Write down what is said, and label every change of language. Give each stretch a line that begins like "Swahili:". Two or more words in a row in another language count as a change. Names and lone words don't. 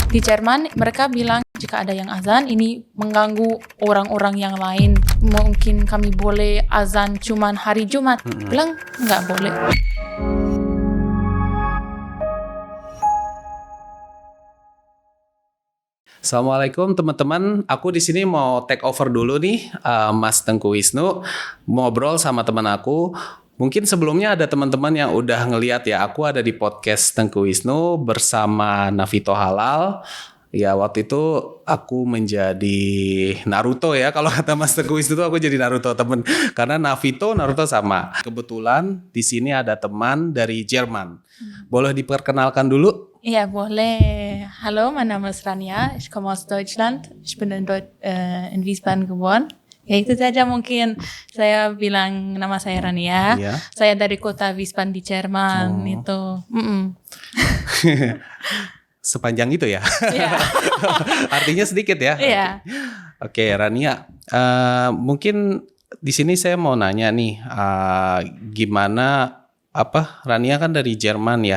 Indonesian: Di Jerman mereka bilang jika ada yang azan ini mengganggu orang-orang yang lain. Mungkin kami boleh azan cuman hari Jumat. Bilang nggak boleh. Assalamualaikum teman-teman, aku di sini mau
English: take over
Indonesian: dulu nih, Mas Tengku Wisnu, ngobrol sama teman aku. Mungkin sebelumnya ada teman-teman yang udah ngeliat ya, aku ada di podcast Tengku Wisnu bersama Navito Halal. Ya waktu itu aku menjadi Naruto ya, kalau kata Mas Tengku Wisnu tuh aku jadi Naruto temen, karena Naruto sama. Kebetulan di sini ada teman dari Jerman. Boleh diperkenalkan dulu? Ja, boleh.
German: Hallo, mein Name ist Rania. Ich komme aus Deutschland. Ich bin in Wiesbaden geboren.
Indonesian: Ya itu saja mungkin saya bilang nama saya Rania. Iya. Saya dari kota Wiesbaden di Jerman itu. Sepanjang itu ya? Iya. Artinya sedikit ya? Iya. Oke, Rania. Mungkin di sini saya mau nanya nih, gimana Rania kan dari Jerman ya,